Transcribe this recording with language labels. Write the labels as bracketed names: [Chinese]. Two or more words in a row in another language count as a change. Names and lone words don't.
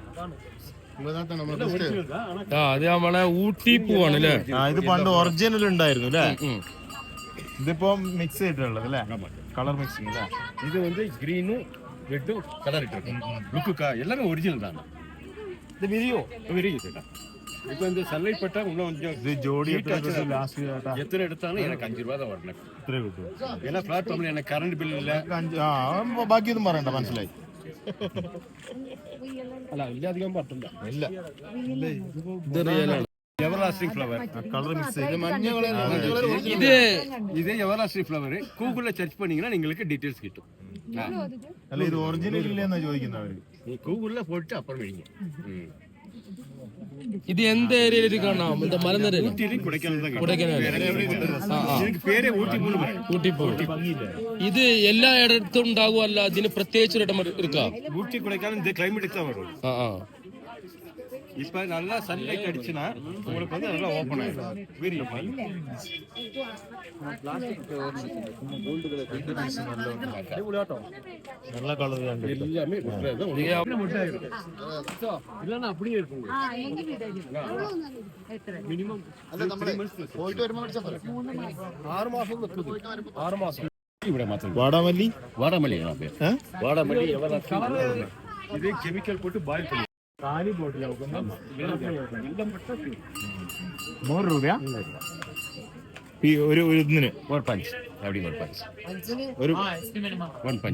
[Malayalam] അത് നമ്മളെ ഊട്ടി പൂവാണ് അല്ലേ? ഇത് പണ്ട് ഒറിജിനൽ ഉണ്ടായിരുന്നു അല്ലേ? ഇതിപ്പോ മിക്സ് ചെയ്തിട്ടുള്ളത് അല്ലേ? [English] colour mixing [Malayalam] അല്ലേ? [Tamil] இது வந்து கிரீனும் ரெட்டும் கலர் இருக்கு லுக்குக்கா எல்லாமே ஒரிஜினல் தான். இது விரியும் சேட்டா. இப்போ இந்த சன்லைட் பட்டா இன்னும் கொஞ்சம் [Malayalam] ഇത് ജോഡി [Tamil] எத்தனை எடுத்தாலும் எனக்கு 5 ரூபா தான் வரணும். [Malayalam] എത്ര കിട്ടും? [Tamil] ஏன்னா பிளாட்ஃபார்ம்ல எனக்கு கரண்ட் பில் இல்லை. [Malayalam] ബാക്കിയൊന്നും പറയണ്ട, മനസ്സിലായി. അല്ല ഇല്ലാധികം പറ്റില്ല. ഇല്ല, ഇത് റിയലാണ്. [English] everlasting flower colour mix [Tamil] இது [English] everlasting flower [Tamil] கூகுள்ல சர்ச் பண்ணீங்கன்னா உங்களுக்கு டீடைல்ஸ் கிட்டும். [Malayalam] അല്ല, ഇത് ഒറിജിനൽ ഇല്ലെന്നാ ചോദിക്കുന്നവര്. [Tamil] நீ கூகுள்ல போட்டு அப்புறம் எழுதிங்க. [Malayalam] ഇത് എന്ത് ഏരിയയിൽ കാണാം? മലനിരയിൽ [Tamil] ஊட்டியிலும் கொடைக்கானல் [Malayalam] എനിക്ക് പേരെ ഊട്ടിപ്പൂ. ഇത് എല്ലാ ഇടത്തും ഉണ്ടാകും അല്ല, ഇതിന് പ്രത്യേകിച്ച് ഒരു ഇടം എടുക്കാം? [Tamil] ஊட்டி கொடைக்கானல் இந்த கிளைமேட்டுக்கு தான் வரும். இப்ப நல்லா சன்லைட் அடிச்சுனா உங்களுக்கு வந்து நல்லா ஓபன் ஆயிடும். [Malayalam] നല്ല കളർ [Tamil] எல்லாமே இல்லன்னா அப்படியே இருக்கும். மினிமம் 6 மாசம் 6 மாசம் [Malayalam] ഇവിടെ മാത്രം. വാടാമല്ലി വാടാമല്ലി ഇത് [English] chemical pot boil [Malayalam] ചെയ്യും. 100 രൂപയാ ഒരു ഇതിന്? ഒരു പഞ്ച് ഒരു പഞ്ച്